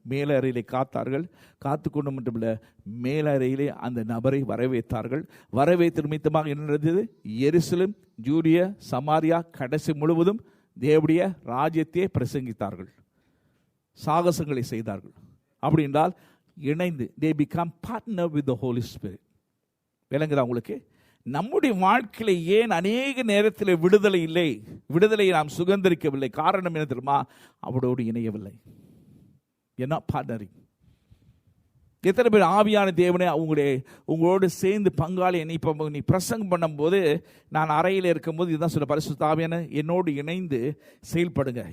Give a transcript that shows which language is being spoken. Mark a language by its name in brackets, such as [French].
[Tamil] மேலறையிலே காத்தார்கள். காத்து கொண்டு மட்டுமில்ல, மேலறையிலே அந்த நபரை வரவேற்றார்கள். வரவேற்று நிமித்தமாக என்ன நடந்தது? எருசலேம், ஜூடியா, சமாரியா கடைசி முழுவதும் தேவனுடைய ராஜ்யத்தையே பிரசங்கித்தார்கள், சாகசங்களை செய்தார்கள். அப்படி என்றால் இணைந்து [English] they become partner with the Holy Spirit. [Tamil] விளங்குதா உங்களுக்கு? நம்முடைய வாழ்க்கையில ஏன் அநேக நேரத்தில் விடுதலை இல்லை, விடுதலையை நாம் சுதந்திரிக்கவில்லை? காரணம் என்ன தெரியுமா? அவரோடு இணையவில்லை. என்ன பார்ட்னரிங்? எத்தனை பேர் ஆவியான தேவனே உங்களோடு சேர்ந்து பங்காளி? இப்போ நீ பிரசங்கம் பண்ணும்போது, நான் அறையில் இருக்கும்போது இதுதான் சொல்ல, பரிசுத்த ஆவியான என்னோடு இணைந்து செயல்படுங்க.